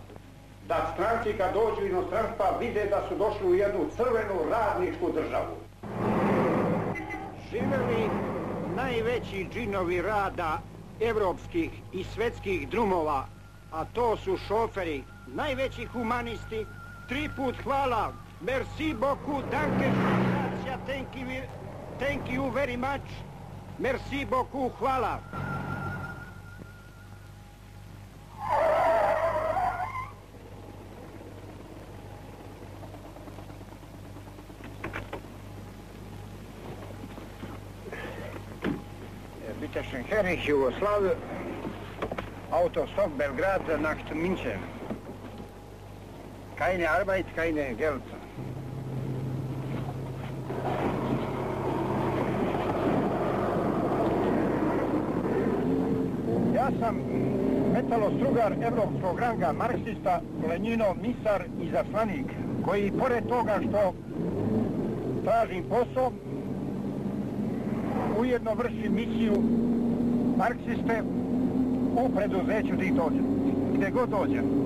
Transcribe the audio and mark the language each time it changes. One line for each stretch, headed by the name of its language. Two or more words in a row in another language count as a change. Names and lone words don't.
Serbian: Da stranci kad dođu inostranstva vide da su došli u jednu crvenu radničku državu. Živeli najveći džinovi rada evropskih i svetskih drumova, a to su šoferi, najveći humanisti. 3 put hvala,
French: merci beaucoup, danke,
English: gracia, thank you very much,
French: merci beaucoup, hvala.
German: Bitteschön, Herr Jugoslav, Autostop Belgrad, Nacht München. Keine Arbeit, keine Geld.
Serbian: Ja sam metalostrugar evropskog ranga, marksista, Lenjinov misar i zaslanik, koji pored toga što tražim posao, ujedno vrši misiju marksiste u preduzeću gdje god dođem.